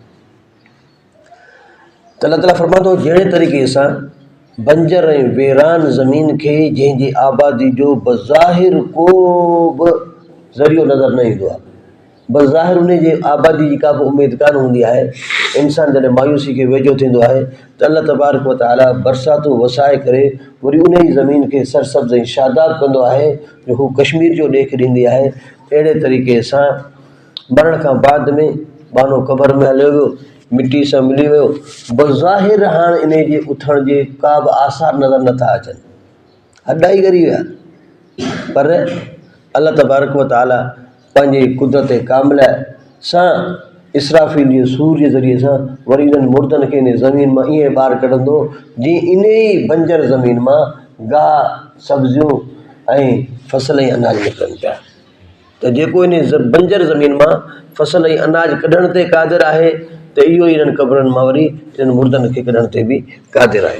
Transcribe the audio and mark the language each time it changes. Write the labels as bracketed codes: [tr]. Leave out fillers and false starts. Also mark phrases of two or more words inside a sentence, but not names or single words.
[sd] त अल्लाह ताला फरमातो जहिड़े तरीक़े सां बंजर ऐं वीरान ज़मीन खे जंहिंजी आबादी जो बज़ाहिर को बि ज़रियो नज़र न ईंदो आहे, बज़ाहिर उन जी आबादी जी का बि उमेद कान हूंदी आहे, इंसान जॾहिं मायूसी खे वेझो थींदो आहे त [ar] الله تبارك وتعالى [sd] बरसातूं वसाए करे वरी उन ई ज़मीन खे सरसब्ज़ ऐं शादाब कंदो आहे जो हू कश्मीर जो ॾेख ॾींदी आहे। अहिड़े तरीक़े सां मरण खां बाद में बानो क़बर में हलियो वियो, मिटी सां मिली वियो, बज़ाहिर हाणे इन जे उथण जे का बि आसार नज़र नथा अचनि, हॾाई ॻरी विया। पर [ar] الله تبارك وتعالى [sd] पंहिंजे कुदरत कामिल सां इसराफ़ील जे सूर जे ज़रिए सां वरी इन्हनि मुर्दनि खे इन ज़मीन मां ईअं ॿाहिरि कढंदो जीअं इन ई बंजर ज़मीन मां गाह सब्जियूं ऐं फसल ऐं अनाज निकिरनि पिया। त जेको इन बंजर ज़मीन मां फसल ऐं अनाज कढण ते क़ादिर आहे, त इहो ई इन्हनि क़बरनि मां वरी इन्हनि मुर्दनि खे कढण ते बि क़ादिर आहे।